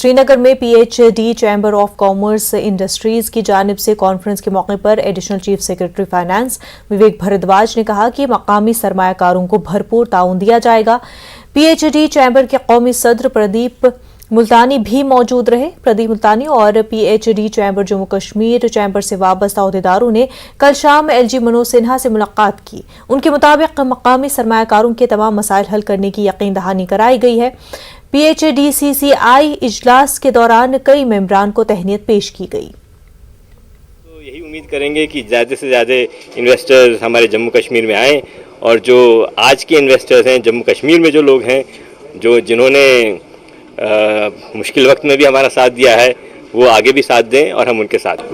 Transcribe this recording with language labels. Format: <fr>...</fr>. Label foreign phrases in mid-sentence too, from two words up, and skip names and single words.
<ur>سری نگر میں پی ایچ ڈی چیمبر آف کامرس انڈسٹریز کی جانب سے کانفرنس کے موقع پر ایڈیشنل چیف سیکرٹری فائنانس وویک بھردواج نے کہا کہ مقامی سرمایہ کاروں کو بھرپور تعاون دیا جائے گا۔ پی ایچ ڈی چیمبر کے قومی صدر پردیپ ملتانی بھی موجود رہے۔ پردیپ ملتانی اور پی ایچ ڈی چیمبر جموں کشمیر چیمبر سے وابستہ عہدیداروں نے کل شام ایل جی منوج سنہا سے ملاقات کی۔ ان کے مطابق مقامی سرمایہ کاروں کے تمام مسائل حل کرنے کی یقین دہانی کرائی گئی ہے۔ پی ایچ ڈی سی سی آئی اجلاس کے دوران کئی ممبران کو تہنیت پیش کی گئی۔ یہی امید کریں گے کہ زیادہ سے زیادہ انویسٹرز ہمارے جموں کشمیر میں آئیں، اور جو آج کے انویسٹرز ہیں جموں کشمیر میں جو لوگ ہیں جنہوں نے مشکل وقت میں بھی ہمارا ساتھ دیا ہے، وہ آگے بھی ساتھ دیں اور ہم ان کے ساتھ۔</ur>